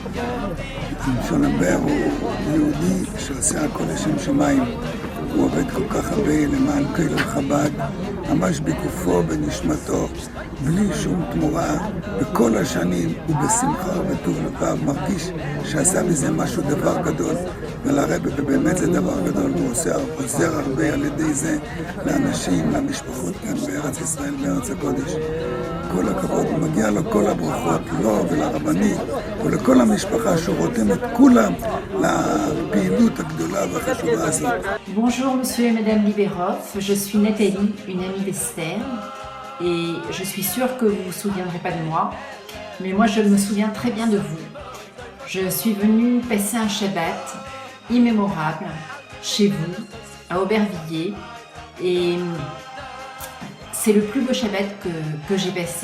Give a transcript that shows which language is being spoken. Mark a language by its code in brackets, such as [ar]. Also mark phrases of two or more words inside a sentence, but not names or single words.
[he] שלום בר הוא יהודי שעושה הכל לשם שמיים, הוא עובד כל כך הרבה למען קהילת חב"ד, ממש בגופו, בנשמתו, בלי שום תמורה, בכל השנים הוא בשמחה ובטוב לבב, מרגיש שעשה מזה משהו דבר גדול, ולרבי באמת זה דבר גדול, הוא עוזר הרבה על ידי זה לאנשים, למשפחות כאן בארץ ישראל, בארץ הקודש. כל הכבוד, מגיע לו כל הברכות, לו ולרבנית ולכל המשפחה שרותם את כולם לפעילות הגדולה והחשובה הזאת. [fr] Bonjour monsieur et madame Liberov, je suis Nathalie, une amie d'Esther, et je suis sûre que vous ne vous souviendrez pas de moi, mais moi je me souviens très bien de vous. Je suis venue passer un Shabbat immémorable chez vous, à Aubervilliers, et c'est le plus beau Shabbat que j'ai passé.